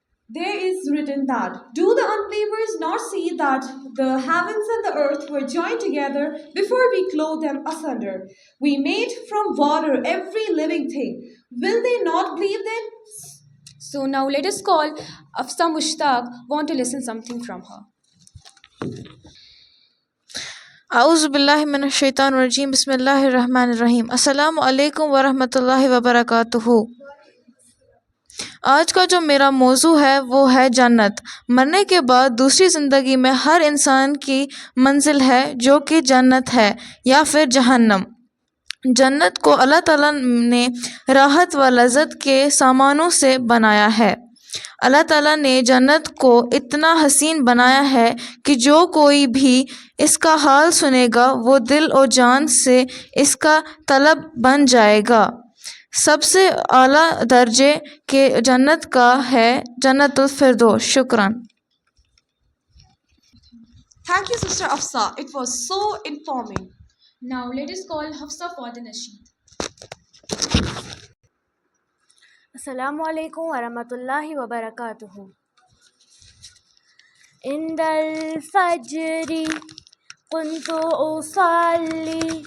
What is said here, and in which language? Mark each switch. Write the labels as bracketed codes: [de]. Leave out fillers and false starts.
[en] There is written that, do the unbelievers not see that the heavens and the earth were joined together before we clothed them asunder? We made from water every living thing. Will they not believe then? So now let us call Afsa Mushtaq. Want to listen something from her. [ur] اعوذ باللہ من الشیطان الرجیم بسم اللہ الرحمن الرحیم السلام علیکم ورحمۃ اللہ وبرکاتہ۔ آج کا جو میرا موضوع ہے وہ ہے جنت۔ مرنے کے بعد دوسری زندگی میں ہر انسان کی منزل ہے جو کہ جنت ہے یا پھر جہنم۔ جنت کو اللہ تعالیٰ نے راحت و لذت کے سامانوں سے بنایا ہے۔ اللہ تعالیٰ نے جنت کو اتنا حسین بنایا ہے کہ جو کوئی بھی اس کا حال سنے گا وہ دل و جان سے اس کا طلب بن جائے گا۔ سب سے اعلیٰ درجے کے جنت کا ہے جنت الفردوس۔ شکراً۔ [en] Thank you, Sister Afsa. It was so informing. Now let us call Hafsa for the nasheed. [ar] السلام علیکم ورحمۃ اللہ وبرکاتہ۔ عند الفجر كنت أصلي